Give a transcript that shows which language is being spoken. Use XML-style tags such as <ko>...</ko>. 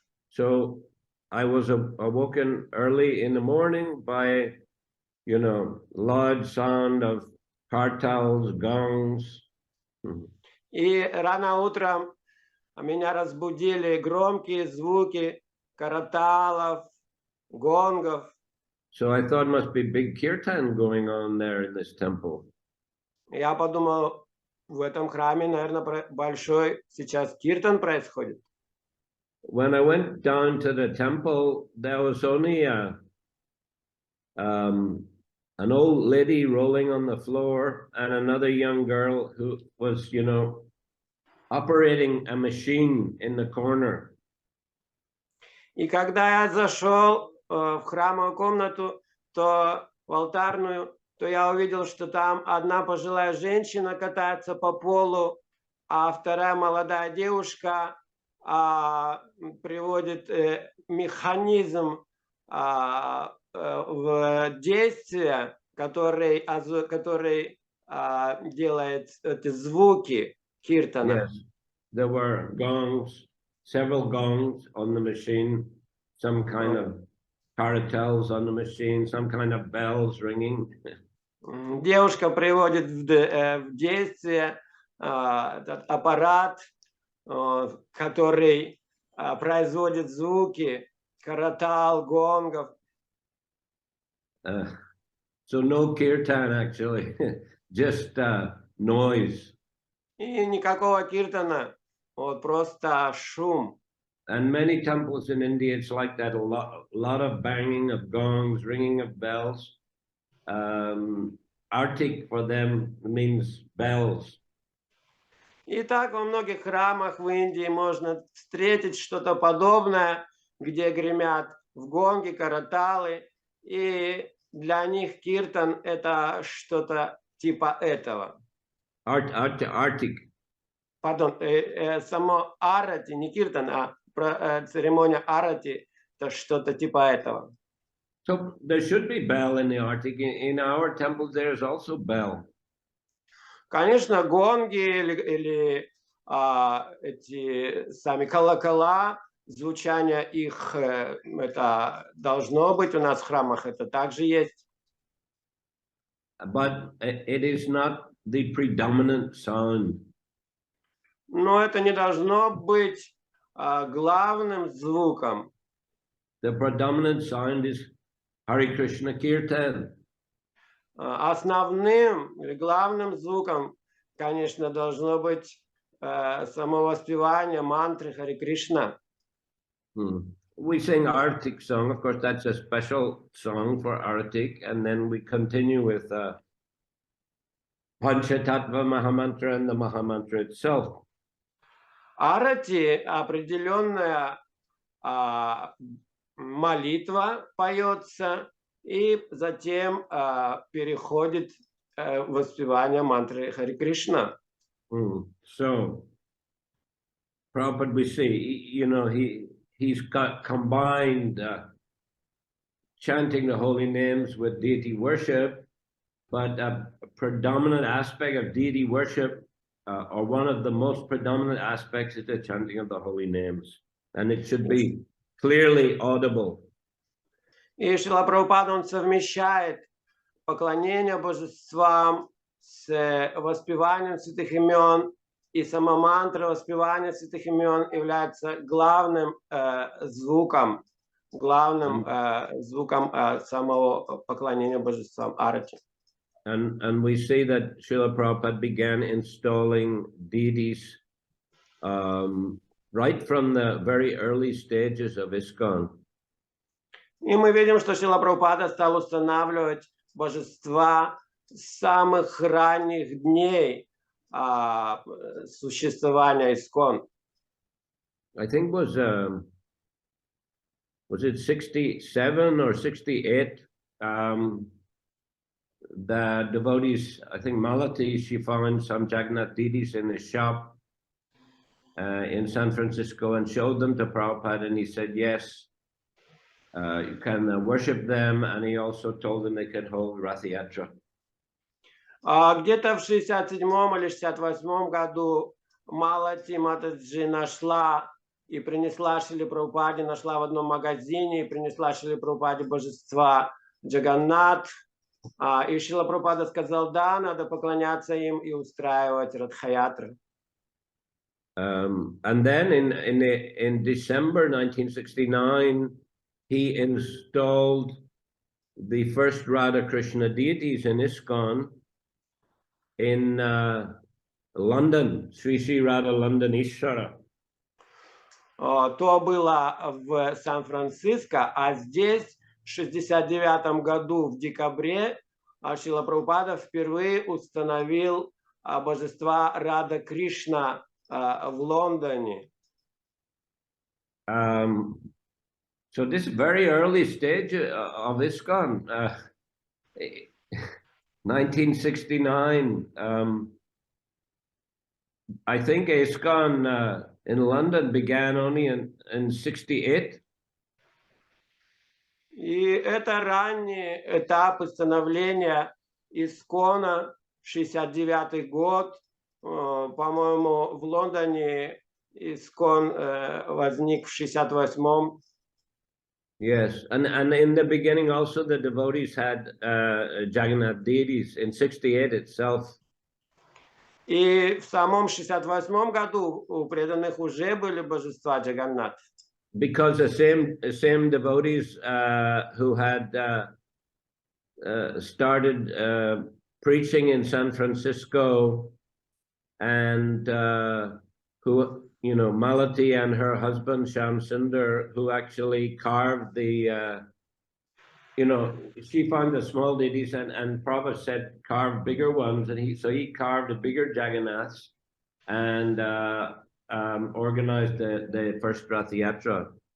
<en>So I was awoken early in the morning by, loud sound of kartals, gongs.</en> <ru>И рано утром меня разбудили громкие звуки караталов, гонгов.</ru> <en>So I thought must be big kirtan going on there in this temple.</en> <ru>Я подумал, в этом храме, наверное, большой сейчас киртан происходит.</ru> <en>When I went down to the temple, there was only an old lady rolling on the floor and another young girl who was, operating a machine in the corner.</en> <ru>И когда я зашел в храмовую комнату, то в алтарную, то я увидел, что там одна пожилая женщина катается по полу, а вторая молодая девушка приводит механизм в действие, который делает эти звуки киртана.</ru> <en>Yes, there were gongs, several gongs on the machine, some kind of caratels on the machine, some kind of bells ringing.</en> <ru>Девушка приводит в действие этот аппарат, который производит звуки каратал, гонгов.</ru> <en>So no kirtan actually, just noise.</en> <ru>И никакого киртана, вот просто шум.</ru> <en>And many temples in India, it's like that, a lot of banging of gongs, ringing of bells. Artik for them means bells.</en> <ru>И так во многих храмах в Индии можно встретить что-то подобное, где гремят в гонги, караталы, и для них киртан это что-то типа этого.</ru> <en>Artik.</en> <ru>Пардон, само арати, не киртан, а церемония арати, это что-то типа этого.</ru> <en>So there should be bell in the Artik. In our temples, there is also bell.</en> <ru>Конечно, гонги или эти сами колокола, звучание их, это должно быть у нас в храмах, это также есть.</ru> <en>But it is not the predominant sound.</en> <ru>Но это не должно быть главным звуком.</ru> <en>The predominant sound is Hare Krishna Kirtan.</en> <ru>Основным или главным звуком, конечно, должно быть само воспевание мантры Харе Кришна.</ru> <en>We sing Artik song, of course, that's a special song for Artik, and then we continue with Panchatattva Mahamantra and the Mahamantra itself.</en> <ru>Арати определенная молитва поется, и затем переходит воспевание мантры Харе Кришна.</ru> <en>So, Prabhupada, we see, he's got combined chanting the holy names with deity worship, but a predominant aspect of deity worship, or one of the most predominant aspects, is the chanting of the holy names. And it should be clearly audible.</en> <ru>И Шрила Прабхупада, он совмещает поклонение божествам с воспеванием святых имен, и сама мантра воспевания святых имен является главным звуком самого поклонения божествам арати.</ru> <en>And we see that Srila Prabhupada began installing deities right from the very early stages of ISKCON.</en> <ru>И мы видим, что Шрила Прабхупада стал устанавливать божества с самых ранних дней существования ISKCON.</ru> <en>I think was it 67 or 68? The devotees, I think Malati, she found some Jagannath deities in his shop in San Francisco and showed them to Prabhupada, and he said, yes, you can worship them, and he also told them they could hold Rath Yatra.</en> <ru>Где-то в 67-м или 68-м году Малати Матаджи нашла и принесла Шриле Прабхупаде, нашла в одном магазине и принесла Шриле Прабхупаде божества Джаганнат. И Шрила Прабхупада сказал, да, надо поклоняться им и устраивать Радхаятры.</ru> <en>And then in December 1969, he installed the first Radha Krishna deities in ISKCON in London, Sri Radha London Ishvara.</en> <ru>То было в Сан-Франциско, а здесь в 69 году в декабре Шрила Прабхупада впервые установил божества Рада Кришна в Лондоне.</ru> <en>So this very early stage of ISKCON, 1969, I think ISKCON in London began only in 68.</en> <ru>И это ранний этап становления ISKCON, 69 год. По-моему, в Лондоне ISKCON возник в 68-м.</ru> <en>Yes, and in the beginning also the devotees had Jagannath deities in 68 itself.</en> <ru>И в самом 68-м году у преданных уже были божества Джаганнат.</ru> <en>Because the same devotees who had started preaching in San Francisco, and who, you know, Malati and her husband Shyam Sundar, who actually carved the, you know, she found the small deities, and Prabhupada said carve bigger ones, and he carved a bigger Jagannaths and organized the first Rath Yatra.</en>